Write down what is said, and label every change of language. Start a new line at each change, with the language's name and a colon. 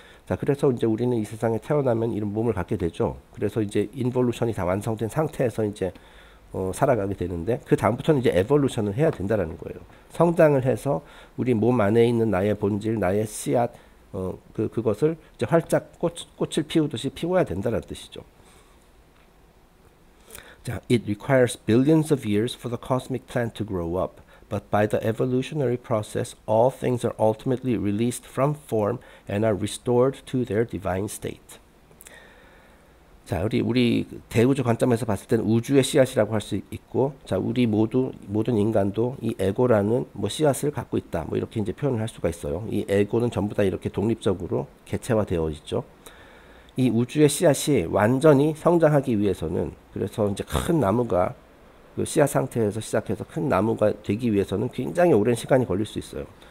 Korean: 자, 그래서 이제 우리는 이 세상에 태어나면 이런 몸을 갖게 되죠. 그래서 이제 인볼루션이 다 완성된 상태에서 이제 살아가게 되는데 그 다음부터는 이제 에볼루션을 해야 된다라는 거예요. 성장을 해서 우리 몸 안에 있는 나의 본질, 나의 씨앗, 그것을 이제 활짝 꽃을 피우듯이 피워야 된다는 뜻이죠.
English: 자, it requires billions of years for the cosmic plant to grow up, but by the evolutionary process, all things are ultimately released from form and are restored to their divine state.
Korean: 자, 우리 대우주 관점에서 봤을 때는 우주의 씨앗이라고 할 수 있고, 자, 우리 모든 인간도 이 에고라는 뭐 씨앗을 갖고 있다. 뭐 이렇게 이제 표현을 할 수가 있어요. 이 에고는 전부 다 이렇게 독립적으로 개체화되어 있죠. 이 우주의 씨앗이 완전히 성장하기 위해서는, 그래서 이제 큰 나무가 그 씨앗 상태에서 시작해서 큰 나무가 되기 위해서는 굉장히 오랜 시간이 걸릴 수 있어요.